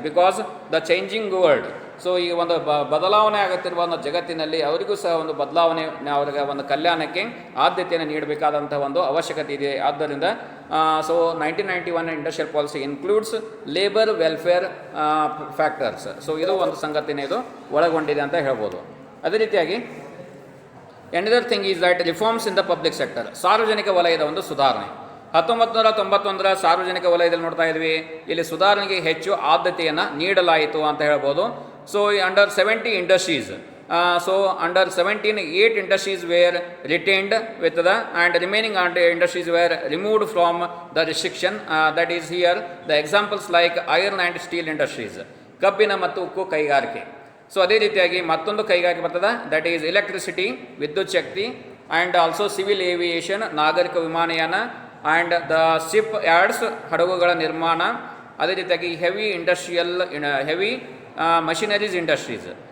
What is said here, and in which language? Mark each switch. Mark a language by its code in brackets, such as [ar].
[en] Because the changing world. [kn] So ಈ ಒಂದು ಬದಲಾವಣೆ ಆಗುತ್ತಿರುವ ಒಂದು ಜಗತ್ತಿನಲ್ಲಿ ಅವರಿಗೂ ಸಹ ಒಂದು ಬದಲಾವಣೆ, ಅವರಿಗೆ ಒಂದು ಕಲ್ಯಾಣಕ್ಕೆ ಆದ್ಯತೆಯನ್ನು ನೀಡಬೇಕಾದಂಥ ಒಂದು ಅವಶ್ಯಕತೆ ಇದೆ. [en] ಆದ್ದರಿಂದ so 1991 industrial policy includes labour welfare factors. [kn] So ಇದು ಒಂದು ಸಂಗತಿನೇ ಇದು ಒಳಗೊಂಡಿದೆ ಅಂತ ಹೇಳ್ಬೋದು. ಅದೇ ರೀತಿಯಾಗಿ [en] another thing is that reforms in the public sector, [kn] ಸಾರ್ವಜನಿಕ ವಲಯದ ಒಂದು ಸುಧಾರಣೆ. 1991 ಸಾರ್ವಜನಿಕ ವಲಯದಲ್ಲಿ ನೋಡ್ತಾ ಇದ್ವಿ, ಇಲ್ಲಿ ಸುಧಾರಣೆಗೆ ಹೆಚ್ಚು ಆದ್ಯತೆಯನ್ನು ನೀಡಲಾಯಿತು ಅಂತ ಹೇಳ್ಬೋದು. [en] so under 70 industries, so under 17 8 industries were retained with the and remaining industries were removed from the restriction, that is here the examples like iron and steel industries, [kn] ಕಬ್ಬಿನ ಮತ್ತು ಉಕ್ಕು ಕೈಗಾರಿಕೆ. ಸೊ ಅದೇ ರೀತಿಯಾಗಿ ಮತ್ತೊಂದು ಕೈಗಾರಿಕೆ ಬರ್ತದೆ, [en] that is electricity, [kn] ವಿದ್ಯುತ್ ಶಕ್ತಿ, [en] and also civil aviation, [kn] ನಾಗರಿಕ ವಿಮಾನಯಾನ, [en] and the ship yards, [kn] ಹಡಗುಗಳ ನಿರ್ಮಾಣ, ಅದೇ ರೀತಿಯಾಗಿ [en] Heavy industrial heavy machineries industries.